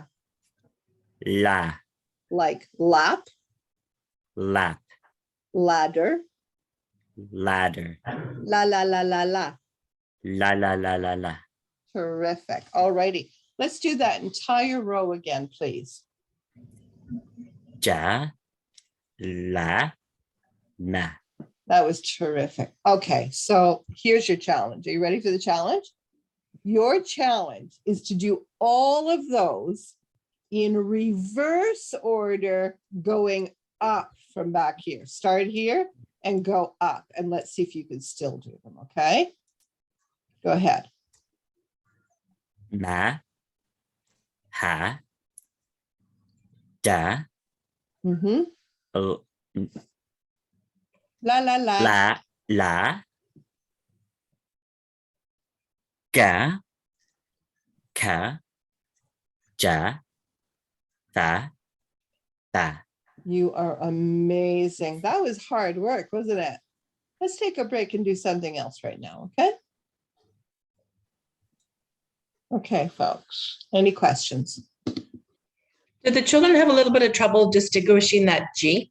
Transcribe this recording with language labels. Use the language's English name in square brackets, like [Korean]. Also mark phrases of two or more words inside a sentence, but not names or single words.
[English] la, like lap, lap, ladder, ladder, la, la, la, la, la. la, la, la, la, la. Terrific. All righty. Let's do that entire row again, please. Ja, la, na. That was terrific. Okay, so here's your challenge. Are you ready for the challenge? Your challenge is to do all of those in reverse order going up from back here. Start here and go up, and let's see if you can still do them, okay? Go ahead. Ma, ha, da, Mm-hmm. l, La, la, la. la, ga, ka, ja, tha, da. You are amazing. That was hard work, wasn't it? Let's take a break and do something else right now, okay? Okay, folks. Any questions? Did the children have a little bit of trouble distinguishing that G?